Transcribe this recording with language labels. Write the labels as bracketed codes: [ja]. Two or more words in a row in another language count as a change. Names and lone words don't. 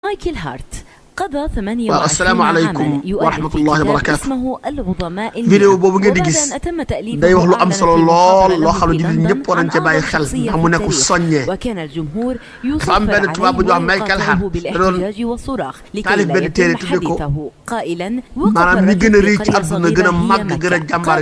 [ar] مايكل هارت قضى 28 عاما يؤلف في كتاب اسمه العظماء [wo] vidéo boobu ngeen di gis day wax lu am solo lool loo xam ne jullit ñëpp war nañ ca bàyyi xel ndax mu nekk soññee dafa am benn tubaab bu ñu wax Michael Hart da doon taalif benn téere tudde ko maanaam ñi gën a rëy ci àdduna gën a màgg gën a jàmbaar